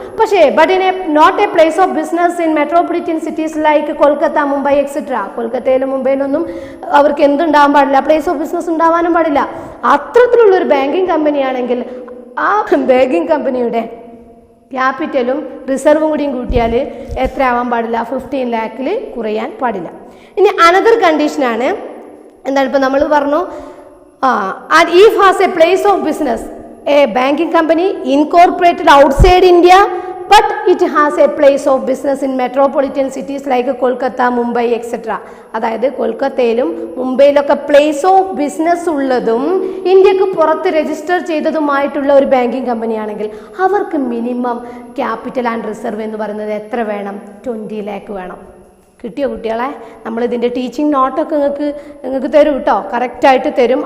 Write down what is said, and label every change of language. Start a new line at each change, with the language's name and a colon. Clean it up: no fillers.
English: പക്ഷേ but in a not a place of business in metropolitan cities like Kolkata, Mumbai etcetera.
Malayalam: കൊൽക്കത്തയിലും മുംബൈയിലൊന്നും അവർക്ക് എന്തുണ്ടാവാൻ പാടില്ല, place of business ഉണ്ടാവാനും പാടില്ല. അത്തരത്തിലുള്ളൊരു ബാങ്കിങ് കമ്പനിയാണെങ്കിൽ ആ ബാങ്കിങ് കമ്പനിയുടെ ക്യാപിറ്റലും റിസർവും കൂടിയും കൂട്ടിയാൽ എത്ര ആവാൻ പാടില്ല, 15 lakh കുറയാൻ പാടില്ല. ഇനി അനദർ കണ്ടീഷനാണ്, എന്താണ് ഇപ്പോൾ നമ്മൾ പറഞ്ഞു,
English: And if has a place of business, a banking company incorporated outside India but it has a place of business in metropolitan cities like Kolkata, Mumbai etc.
Malayalam: അതായത് കൊൽക്കത്തയിലും മുംബൈയിലൊക്കെ പ്ലേസ് ഓഫ് ബിസിനസ് ഉള്ളതും ഇന്ത്യക്ക് പുറത്ത് register ചെയ്തതുമായിട്ടുള്ള ഒരു banking കമ്പനിയാണെങ്കിൽ അവർക്ക് minimum capital and reserve എന്ന് പറയുന്നത് എത്ര വേണം, 20 lakh വേണം. കിട്ടിയോ കുട്ടികളെ? നമ്മളിതിൻ്റെ ടീച്ചിങ് നോട്ടൊക്കെ നിങ്ങൾക്ക് തരും കേട്ടോ, കറക്റ്റായിട്ട് തരും.